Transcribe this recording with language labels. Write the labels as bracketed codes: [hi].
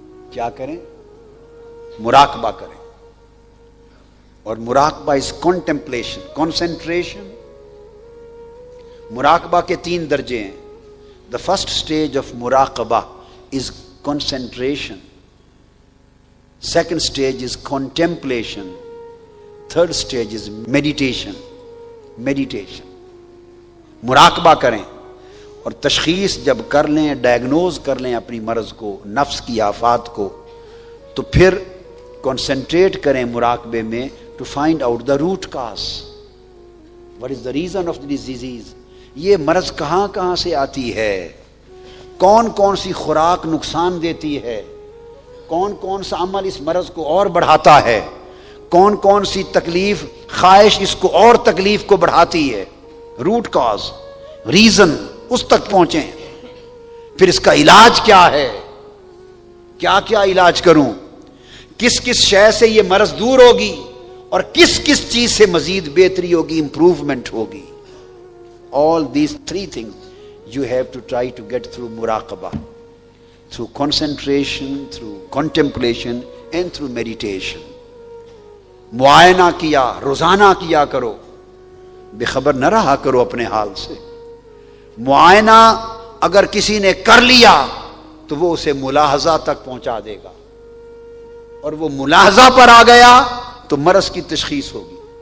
[ur] کیا کریں؟ مراقبہ کریں. اور مراقبہ از کنٹمپلیشن، کنسنٹریشن. مراقبہ کے 3 درجے ہیں. [en] The first stage of مراقبہ is concentration. Second stage is contemplation. Third stage is meditation. Meditation. [ur] مراقبہ کریں اور تشخیص جب کر لیں، ڈائگنوز کر لیں اپنی مرض کو، نفس کی آفات کو، تو پھر کنسنٹریٹ کریں مراقبے میں [en] to find out the root cause. What is the reason of this disease? [ur] یہ مرض کہاں سے آتی ہے؟ کون سی خوراک نقصان دیتی ہے؟ کون سا عمل اس مرض کو اور بڑھاتا ہے؟ کون سی تکلیف، خواہش اس کو اور تکلیف کو بڑھاتی ہے؟ روٹ کاز، ریزن، اس تک پہنچیں. پھر اس کا علاج کیا ہے؟ کیا علاج کروں؟ کس شے سے یہ مرض دور ہوگی اور کس چیز سے مزید بہتری ہوگی، امپروومنٹ ہوگی. [en] All these 3 things you have to try to get through muraqabah, through concentration, through contemplation and through meditation. [ur] معائنہ کیا، روزانہ کیا کرو. بے خبر نہ رہا کرو اپنے حال سے. معائنہ اگر کسی نے کر لیا تو وہ اسے ملاحظہ تک پہنچا دے گا، اور وہ ملاحظہ پر آ گیا تو مرض کی تشخیص ہوگی.